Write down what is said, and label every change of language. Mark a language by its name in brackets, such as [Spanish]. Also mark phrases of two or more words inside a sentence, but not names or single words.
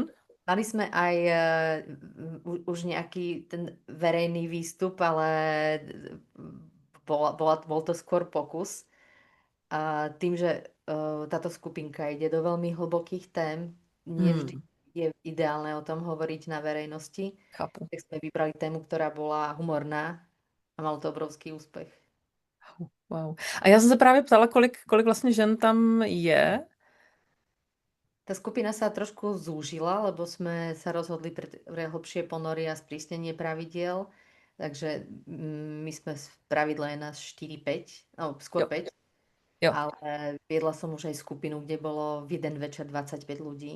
[Slovak] mali sme aj už nejaký ten verejný výstup, ale bol to skôr pokus. A tým, že táto skupinka ide do veľmi hlbokých tém, nevždy Hmm, je ideálne o tom hovoriť na verejnosti, [Czech] chápu. [Slovak] tak sme vybrali tému, ktorá bola humorná a mal to obrovský úspech. Wow. [Czech] A já jsem se právě ptala, kolik vlastně žen tam je. [Slovak] Tá skupina sa trošku zúžila, lebo sme sa rozhodli pre hlbšie ponory a sprísnenie pravidiel. Takže my sme v pravidle je nás 4-5, no skôr [Czech] Jo, [Slovak] 5, [Czech] jo. [Slovak] ale viedla som už aj skupinu, kde bolo v jeden večer 25 ľudí.